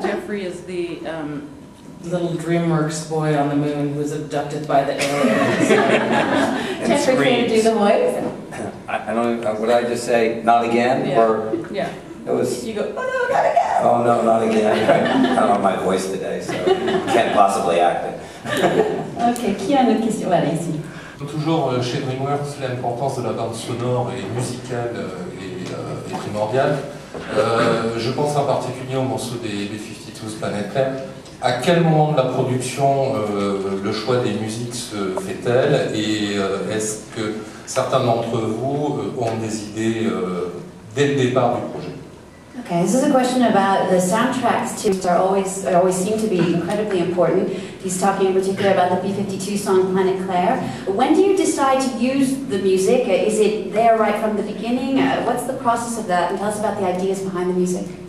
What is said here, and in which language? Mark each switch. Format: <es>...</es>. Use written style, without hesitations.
<en>Jeffrey is the little DreamWorks boy on the moon who was abducted by the aliens. Jeffrey, can you do the voice? I don't know, would I just say, not again? Yeah. Or Yeah. it was, You go, oh no, not again! oh no, not again. I don't have my voice today, so can't possibly act it.</en> <fr>Ok, qui a une autre question? Voilà, ici. Toujours chez DreamWorks, l'importance de la bande sonore et musicale est primordiale. Je pense en particulier au morceau des 52 Planet Claire. À quel moment de la production le choix des musiques se fait-elle, et est-ce que certains d'entre vous ont des idées dès le départ du projet?</fr> <en>Okay, this is a question about the soundtracks too. Always seem to be incredibly important. He's talking in particular about the B-52 song Planet Claire. When do you decide to use the music? Is it there right from the beginning? What's the process of that? And tell us about the ideas behind the music.</en>